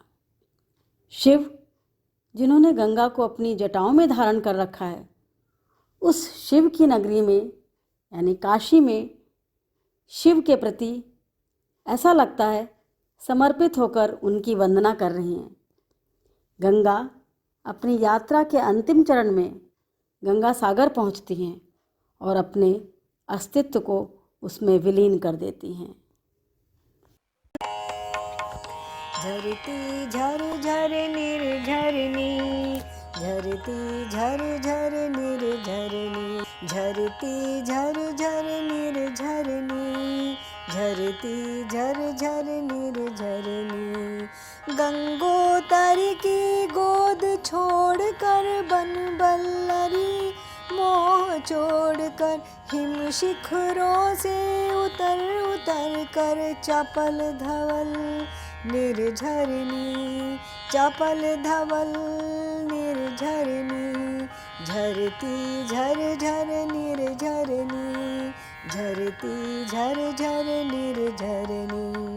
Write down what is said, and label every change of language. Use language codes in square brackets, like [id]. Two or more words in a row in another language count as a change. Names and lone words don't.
[hi] शिव जिन्होंने गंगा को अपनी जटाओं में धारण कर रखा है, उस शिव की नगरी में यानी काशी में शिव के प्रति ऐसा लगता है समर्पित होकर उनकी वंदना कर रही हैं। गंगा अपनी यात्रा के अंतिम चरण में गंगा सागर पहुंचती हैं और अपने अस्तित्व को उसमें विलीन कर देती हैं। झरती झर झर निर्झरनी, झरती झर झर निर्झरनी, झरती झर झर निर्झरनी, झरती झर झर निर्झरनी। गंगोतर की गोद छोड़कर बन बल्लरी मोह छोड़कर हिम शिखरों से उतर उतर कर चपल धवल निर्झरनी, चपल धवल निर्झरनी, झरती झर झर निर्झरनी, झरती झर झर निर्झरनी।